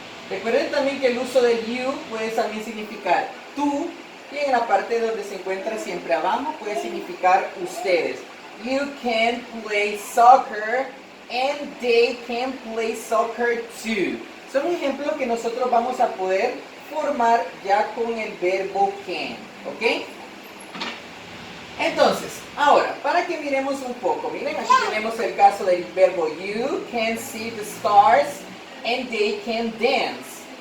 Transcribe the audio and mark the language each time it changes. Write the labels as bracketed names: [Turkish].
[Spanish] Recuerden también que el uso del you puede también significar tú, y en la parte donde se encuentra siempre abajo puede significar ustedes. [English] You can play soccer and they can play soccer too. [Spanish] Son ejemplos que nosotros vamos a poder formar ya con el verbo can. ¿Ok? Entonces, ahora, para que miremos un poco, miren, aquí tenemos el caso del verbo [English] you can see the stars and they can dance.